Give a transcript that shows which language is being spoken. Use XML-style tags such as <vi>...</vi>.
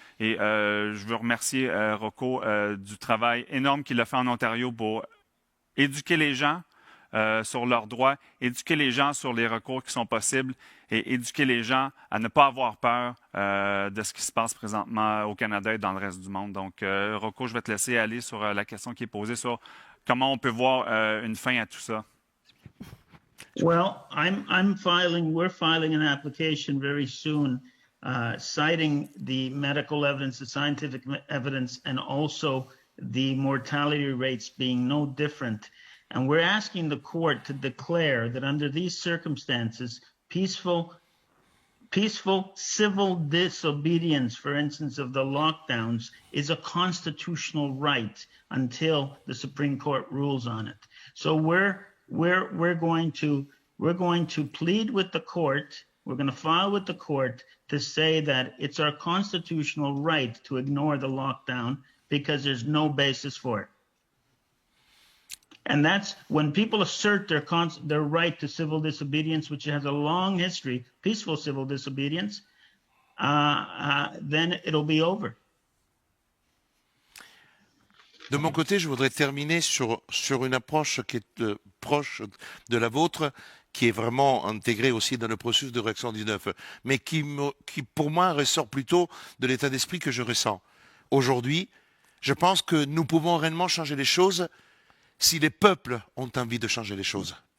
<fr>Et je veux remercier Rocco du travail énorme qu'il a fait en Ontario pour éduquer les gens sur leurs droits, éduquer les gens sur les recours qui sont possibles et éduquer les gens à ne pas avoir peur de ce qui se passe présentement au Canada et dans le reste du monde. Donc, Rocco, je vais te laisser aller sur la question qui est posée sur comment on peut voir une fin à tout ça.</fr> <en>Well, we're filing an application very soon, citing the medical evidence, the scientific evidence, and also the mortality rates being no different. And we're asking the court to declare that under these circumstances, peaceful civil disobedience, for instance, of the lockdowns, is a constitutional right until the Supreme Court rules on it. So we're going to plead with the court. We're going to file with the court to say that it's our constitutional right to ignore the lockdown because there's no basis for it. And that's when people assert their right to civil disobedience, which has a long history, peaceful civil disobedience, then it'll be over.</en> <fr>De mon côté, je voudrais terminer sur une approche qui est proche de la vôtre, qui est vraiment intégrée aussi dans le processus de Réaction 19, mais qui pour moi ressort plutôt de l'état d'esprit que je ressens. Aujourd'hui, je pense que nous pouvons réellement changer les choses si les peuples ont envie de changer les choses.</fr>